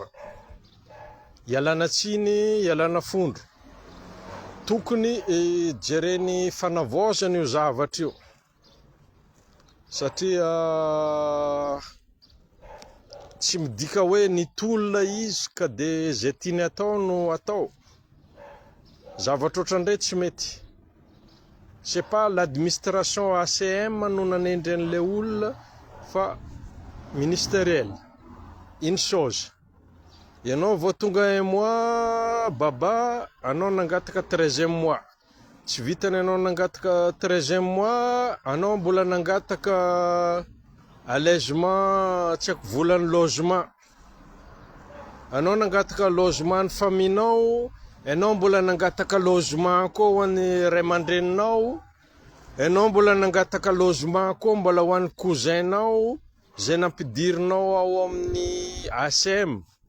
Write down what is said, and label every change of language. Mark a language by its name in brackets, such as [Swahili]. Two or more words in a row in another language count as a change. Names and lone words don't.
[Malagasy] Ialana tsiny, ialana fondro, tokony jereny fanavaozana io zavatra io satria tsy midika hoe nitolona izy ka de zay tiany atao no atao. Zavatra ohatrandray tsy mety. [French] C'est pas l'administration ACM [Malagasy] no nanendry an'le olona fa ministériel. [French] Une chose, [Malagasy] ianao vao tonga [French] un mois [Malagasy] Baba, anao nangataka [French] 13e mois. [Malagasy] Tsy vitany anao nangataka [French] 13e mois, [Malagasy] anao mbola nangataka allègement, tsy haiko volany logement. Anao nangataka logement ny faminao, anao mbola nangataka logement koa ho an'ny ray aman-dreninao, anao mbola nangataka logement koa mbola ho an'ny cousinao, zay nampidirinao ao amin'ny ACM.